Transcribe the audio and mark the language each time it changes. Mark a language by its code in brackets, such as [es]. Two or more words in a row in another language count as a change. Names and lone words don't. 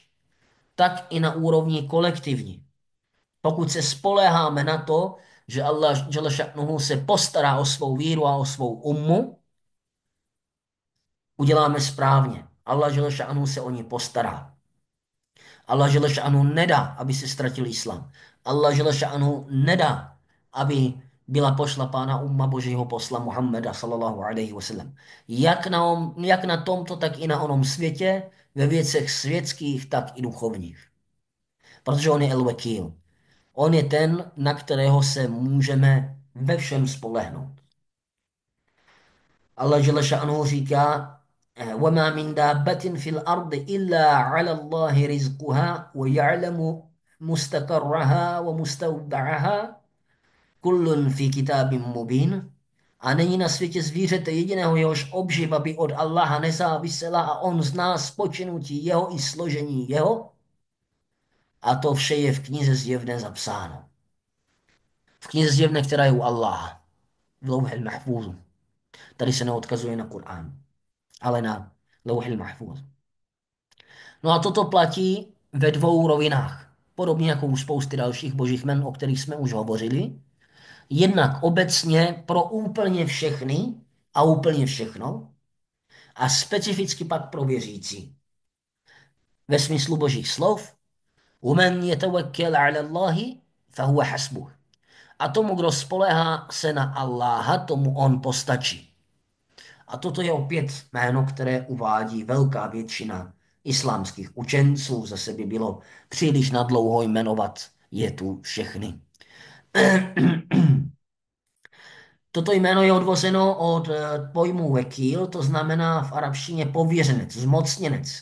[cs] Tak i na úrovni kolektivní. Pokud se spoléháme na to, že Allah [ar] جل شأنه [cs] se postará o svou víru a o svou ummu, uděláme správně. Allah [ar] جل شأنه [cs] se o ní postará. Allah [ar] جل شأنه [cs] nedá, aby se ztratil islám. Allah [ar] جل شأنه [cs] nedá, aby byla pošlapána umma Božího posla Muhammeda [ar] صلى الله عليه وسلم. [cs] Jak na tomto, tak i na onom světě, ve věcech světských, tak i duchovních. Protože on je El-Wakil. On je ten, na kterého se můžeme ve všem spolehnout. Allah [ar] جل شأنه [cs] říká, [ar] وَمَا مِن دَابَّةٍ فِي الْأَرْضِ إِلَّا عَلَى اللَّهِ رِزْقُهَا وَيَعْلَمُ مُسْتَقَرَّهَا وَمُسْتَوْدَعَهَا كُلٌّ فِي كِتَابٍ مُبِينٍ. [cs] A není na světě zvířete jediného, jehož obživa by od Allaha nezávisela a on zná spočinutí jeho i složení jeho. A to vše je v knize zjevné zapsáno. V knize zjevné, která je u Allaha. V Lauhil Mahfúzu. Tady se neodkazuje na Kur'án, ale na Lauhil Mahfúz. No a toto platí ve dvou rovinách. Podobně jako u spousty dalších božích jmen, o kterých jsme už hovořili. Jednak obecně pro úplně všechny a úplně všechno a specificky pak pro věřící. Ve smyslu božích slov [ar] وَمَنْ يَتَوَكَّلْ عَلَى اللَّهِ فَهُوَ حَسْبُهُ. [cs] A tomu, kdo spolehá se na Allaha, tomu on postačí. A toto je opět jméno, které uvádí velká většina islámských učenců. Zase by bylo příliš nadlouho jmenovat je tu všechny. Toto jméno je odvozeno od pojmu vekýl, to znamená v arabštině pověřenec, zmocněnec.